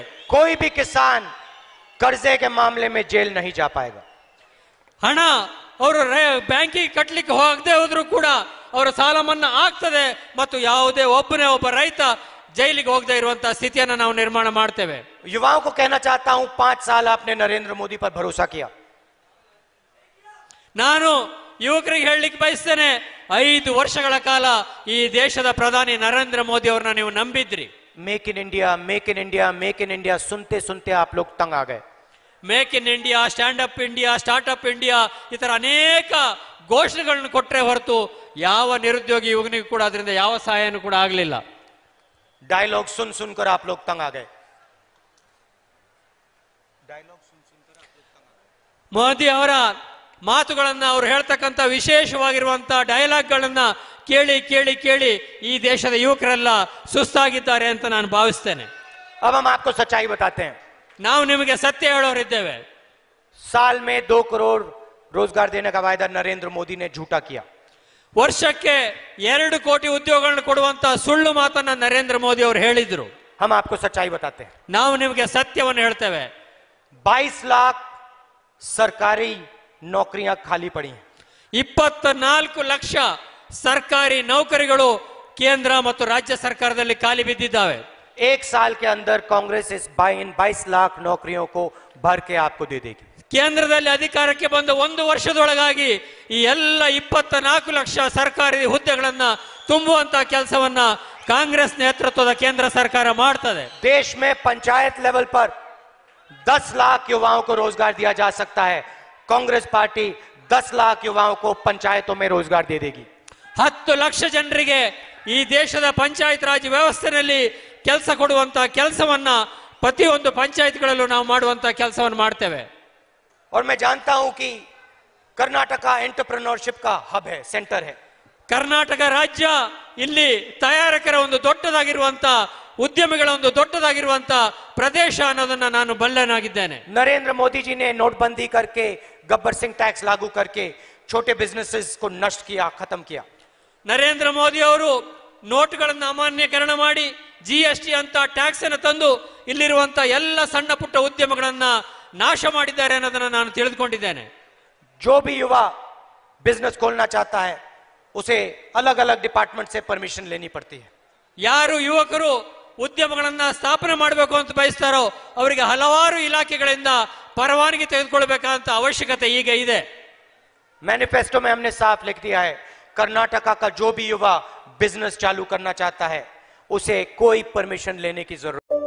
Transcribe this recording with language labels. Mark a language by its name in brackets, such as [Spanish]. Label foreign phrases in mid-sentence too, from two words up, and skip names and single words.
[Hindi] कोई भी किसान कर्जे के मामले में जेल नहीं जा पाएगा. [Kannada] ಹಣ ಅವರು ಬ್ಯಾಂಕಿಗೆ ಕಟ್ಟಲಿಕ್ಕೆ ಹೋಗದೆ ಹೋದ್ರೂ ಕೂಡ ಅವರ ಸಾಲ ಮನ್ನಾ ಆಗ್ತದೆ ಮತ್ತು ಯಾವುದೇ ಒಬ್ಬ ರೈತ ಜೈಲಿಗೆ ಹೋಗದೆ ಇರುವಂತಹ ಸ್ಥಿತಿಯನ್ನು ನಾವು ನಿರ್ಮಾಣ ಮಾಡ್ತೇವೆ. [Hindi] युवाओं को कहना चाहता हूं, 5 साल आपने नरेंद्र मोदी पर भरोसा किया. [Kannada] ನಾನು ಯುವಕರಿಗೆ ಹೇಳಲಿಕ್ಕೆ ಬಯಸ್ತೇನೆ, 5 ವರ್ಷಗಳ ಕಾಲ ಈ ದೇಶದ ಪ್ರಧಾನಿ ನರೇಂದ್ರ ಮೋದಿ ಅವರನ್ನ ನೀವು ನಂಬಿದ್ರಿ. [Hindi] मेक इन इंडिया, मेक इन इंडिया, मेक इन इंडिया सुनते सुनते आप लोग तंग आ गए. [Kannada] ಮೇಕ್ ಇನ್ ಇಂಡಿಯಾ, ಸ್ಟ್ಯಾಂಡ್ ಅಪ್ ಇಂಡಿಯಾ, ಸ್ಟಾರ್ಟ್ ಅಪ್ ಇಂಡಿಯಾ ಈ ತರ ಅನೇಕ ಘೋಷಣೆಗಳನ್ನು ಕೊಟ್ಟರೆ ಹೊರತು ಯಾವ ನಿರುದ್ಯೋಗಿ ಯುವಕನಿಗೂ ಕೂಡ ಅದರಿಂದ ಯಾವ ಸಹಾಯನೂ ಕೂಡ ಆಗಲಿಲ್ಲ. [Hindi] डायलॉग सुन सुनकर आप लोग तंग आ गए. [Kannada] ಮೋದಿ ಅವರ ಮಾತುಗಳನ್ನ ಅವರು ಹೇಳ್ತಕ್ಕಂಥ ವಿಶೇಷವಾಗಿರುವಂತ ಡೈಲಾಗ್ಗಳನ್ನ ಕೇಳಿ ಕೇಳಿ ಕೇಳಿ ಈ ದೇಶದ ಯುವಕರೆಲ್ಲ ಸುಸ್ತಾಗಿದ್ದಾರೆ ಅಂತ ನಾನು ಭಾವಿಸ್ತೇನೆ. [Hindi] अब हम आपको सच्चाई बताते हैं. [Kannada] ನಾವು ನಿಮಗೆ ಸತ್ಯ ಹೇಳೋರಿದ್ದೇವೆ. [Hindi] साल में 2 करोड़ रोजगार देने का वायदा नरेंद्र मोदी ने झूठा किया. [Kannada] ವರ್ಷಕ್ಕೆ 2 ಕೋಟಿ ಉದ್ಯೋಗಗಳನ್ನು ಕೊಡುವಂತ ಸುಳ್ಳು ಮಾತನ್ನ ನರೇಂದ್ರ ಮೋದಿ ಅವರು ಹೇಳಿದ್ರು. [Hindi] हम आपको सच्चाई बताते हैं. [Kannada] ನಾವು ನಿಮಗೆ ಸತ್ಯವನ್ನು ಹೇಳ್ತೇವೆ. [Hindi] 22 लाख सरकारी नौकरियां खाली पड़ी हैं. [Kannada] 24 ಲಕ್ಷ ಸರ್ಕಾರಿ ನೌಕರಿಗಳು ಕೇಂದ್ರ ಮತ್ತು ರಾಜ್ಯ ಸರ್ಕಾರದಲ್ಲಿ ಖಾಲಿ ಬಿದ್ದಿದ್ದಾವೆ. [Hindi] एक साल के अंदर कांग्रेस इस 22 लाख नौकरियों को भर के आपको दे देगी. [Kannada] ಕೇಂದ್ರದಲ್ಲಿ ಅಧಿಕಾರಕ್ಕೆ ಬಂದ 1 ವರ್ಷದೊಳಗಾಗಿ ಈ ಎಲ್ಲ 24 ಲಕ್ಷ ಸರ್ಕಾರಿ ಹುದ್ದೆಗಳನ್ನ ತುಂಬುವಂತ ಕೆಲಸವನ್ನ ಕಾಂಗ್ರೆಸ್ ನೇತೃತ್ವದ ಕೇಂದ್ರ ಸರ್ಕಾರ ಮಾಡ್ತದೆ. [Hindi] देश में पंचायत लेवल पर 10 लाख युवाओं को रोजगार दिया जा सकता है. कांग्रेस पार्टी 10 लाख युवाओं को पंचायतों में रोजगार दे देगी. [Kannada] 10 ಲಕ್ಷ ಜನರಿಗೆ ಈ ದೇಶದ ಪಂಚಾಯತ್ ರಾಜ್ ವ್ಯವಸ್ಥೆಯಲ್ಲಿ ಕೆಲಸ ಕೊಡುವಂತ ಕೆಲಸವನ್ನ ಪ್ರತಿಯೊಂದು ಪಂಚಾಯತ್ಗಳಲ್ಲೂ ನಾವು ಮಾಡುವಂತ ಕೆಲಸವನ್ನು ಮಾಡ್ತೇವೆ. [Hindi] और मैं जानता हूं कि कर्नाटका एंटरप्रेन्योरशिप का हब है, सेंटर है. [Kannada] ಕರ್ನಾಟಕ ರಾಜ್ಯ ಇಲ್ಲಿ ತಯಾರಕರ ಒಂದು ದೊಡ್ಡದಾಗಿರುವಂತ ಉದ್ಯಮಿಗಳ ಒಂದು ದೊಡ್ಡದಾಗಿರುವಂತ ಪ್ರದೇಶ ಅನ್ನೋದನ್ನ ನಾನು ಬಲ್ಲನಾಗಿದ್ದೇನೆ. [Hindi] नरेंद्र मोदी जी ने नोटबंदी करके गब्बर सिंह टैक्स लागू करके छोटे बिजनेसेस को नष्ट किया, खत्म किया. [Kannada] ನರೇಂದ್ರ ಮೋದಿ ಅವರು ನೋಟ್ಗಳನ್ನು ಅಮಾನ್ಯೀಕರಣ ಮಾಡಿ ಜಿಎಸ್ಟಿ ಅಂತ ಟ್ಯಾಕ್ಸ್ ಅನ್ನು ತಂದು ಇಲ್ಲಿರುವಂತ ಎಲ್ಲ ಸಣ್ಣ ಪುಟ್ಟ ಉದ್ಯಮಗಳನ್ನ ನಾಶ ಮಾಡಿದ್ದಾರೆ ಅನ್ನೋದನ್ನ ನಾನು ತಿಳಿದುಕೊಂಡಿದ್ದೇನೆ. [Hindi] जो भी युवा बिजनेस खोलना चाहता है उसे अलग अलग डिपार्टमेंट से परमिशन लेनी पड़ती है. [Kannada] ಯಾರು ಯುವಕರು ಉದ್ಯಮಗಳನ್ನ ಸ್ಥಾಪನೆ ಮಾಡಬೇಕು ಅಂತ ಬಯಸ್ತಾರೋ ಅವರಿಗೆ ಹಲವಾರು ಇಲಾಖೆಗಳಿಂದ ಪರವಾನಗಿ ತೆಗೆದುಕೊಳ್ಳಬೇಕಾದಂತ ಅವಶ್ಯಕತೆ ಈಗ ಇದೆ. [Hindi] मैनिफेस्टो में हमने साफ लिख दिया है, कर्नाटका का जो भी युवा बिजनेस चालू करना चाहता है उसे कोई परमिशन लेने की जरूरत